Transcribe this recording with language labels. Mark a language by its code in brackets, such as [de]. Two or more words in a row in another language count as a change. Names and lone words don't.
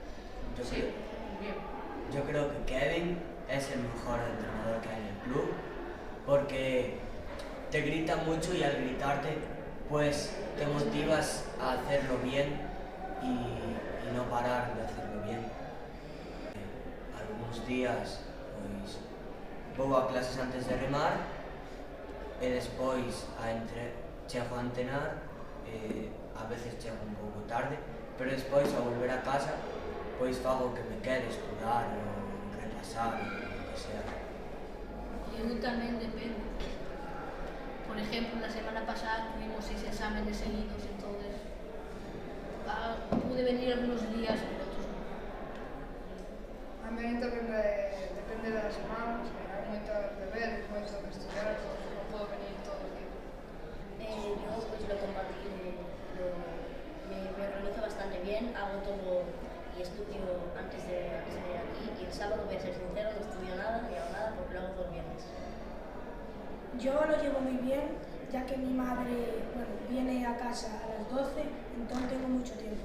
[es] Yo creo que Kevin es el mejor entrenador que hay en el club porque te grita mucho y al gritarte pues te motivas a hacerlo bien y no parar de hacerlo bien. Algunos días pues [gl] vou a clases antes de remar e despois chego a entrenar, a veces chego un pouco tarde, pero despois ao volver a casa pois fago que me quede estudar ou repasar ou o que sea. Eu tamén depende. [es] Por ejemplo, la semana pasada tuvimos 6 exámenes seguidos, entonces pude venir algunos días, pero otros no. [gl] Tamén depende das semanas, hai moitos deberes, moito que estudiar, entonces non podo venir todos os días. [es] Yo pues lo compartí, me organizo bastante bien, hago todo y estudio antes de venir aquí y el sábado voy a ser sincero, no estudio nada ni hago nada porque lo hago todos los viernes. Yo lo llevo muy bien ya que mi madre viene a casa a las 12, entonces tengo mucho tiempo.